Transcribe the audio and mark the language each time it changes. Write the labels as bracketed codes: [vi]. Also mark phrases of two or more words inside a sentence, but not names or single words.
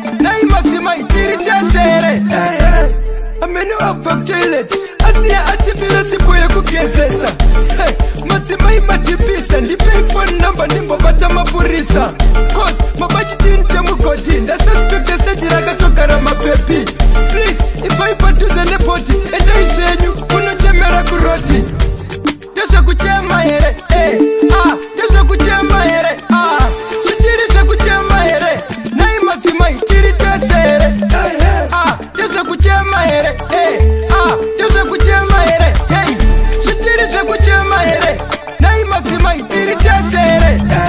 [sn] Nai madzimai tiri tesere. Amene wabva kutoilet. Asiya atibira sipo yekugezesa. Hey, madzimai madhipisa. Ndipei phone number ndimbobata mapurisa. Cause mabachi chinhu chemugodhi. Ndasuspecta seti rakatogara mapepi. Please, [en] if I [sn] padhuze nebhodhi, endai zvenyu, unochemera kurodi. Ndezvekuchema here, eh, ah, ndezvekuchema here, ah, zvitiri zvekuchema here, nai madzimai tiri tesere, ah, ndezvekuchema here, eh, ah, ndezvekuchema here, hey, zvitiri zvekuchema here, nai madzimai tiri tesere,